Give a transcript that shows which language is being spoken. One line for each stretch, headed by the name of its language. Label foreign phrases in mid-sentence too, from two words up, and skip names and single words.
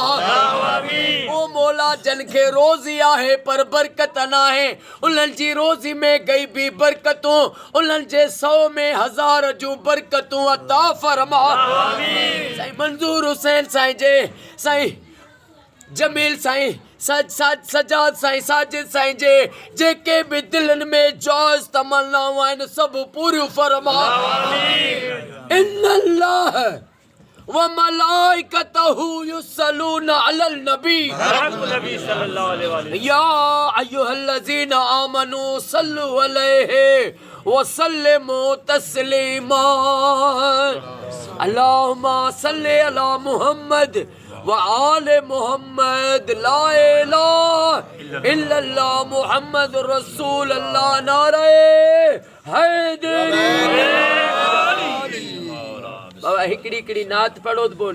Sindhi: ओ मौला जन खे रोज़ी आहे पर बरकत न आहे उन्हनि जी रोज़ी में ग़ैबी बरकतूं उन्हनि जे 100 में 1000 जूं बरकतूं अता फरमा। साईं मंजूर हुसैन साईं जे साईं जमील साईं सजाद साईं साजिद साईं जे जेके भी दिलनि में जायज़ तमन्नाऊं आहिनि सभु पूरियूं फरमा।
Arabic: إن الله وملائكته يصلون على النبي يا أيها الذين آمنوا صلوا عليه وسلموا تسليما اللهم صل على محمد وآل محمد لا إله إلا الله محمد رسول الله
Sindhi: नारे हैदरी। बाबा हिकड़ी हिकड़ी नात पढ़ो तो बोल